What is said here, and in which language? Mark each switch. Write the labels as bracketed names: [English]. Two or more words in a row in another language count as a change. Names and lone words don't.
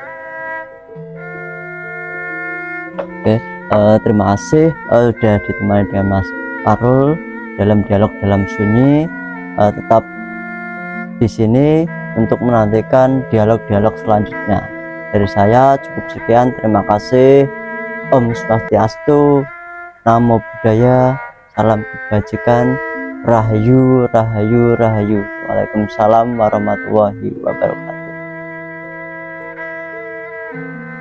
[Indonesian] Oke, terima kasih sudah ditemani dengan Mas Farul dalam dialog dalam sunyi. Tetap di sini untuk menantikan dialog-dialog selanjutnya. Dari saya cukup sekian, terima kasih. [Balinese] Om Swastiastu, [Pali] Namo Buddhaya, [Indonesian] salam kebajikan, Rahayu, Rahayu, Rahayu. [Arabic] Waalaikumsalam warahmatullahi wabarakatuh.